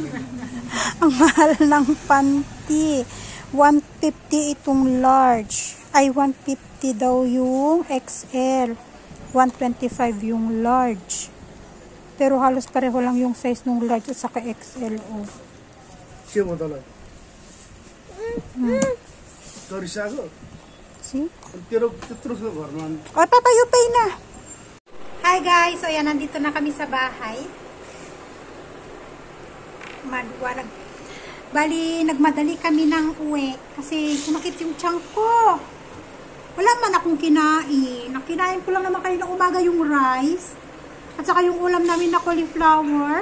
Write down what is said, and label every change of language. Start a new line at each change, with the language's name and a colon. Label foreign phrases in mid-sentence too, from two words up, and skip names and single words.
Filipino: Ang mahal ng panty. 150 itong large. Ay, 150 daw yung XL. 125 yung large. Pero halos pareho lang yung size ng large at saka XL. Oh.
Nepali: के बताला गरिसक्यो
English: See?
Nepali: तेरो त्यत्रो छ घरमा
English: Oh, Papa, you pay na. Hi guys,
Filipino: so yan, nandito na kami sa bahay. Bali, nagmadali kami ng uwi kasi sumakit yung tiyan ko. Wala man akong kinain. Nakinain ko lang naman kanina umaga yung rice at saka yung ulam namin na cauliflower.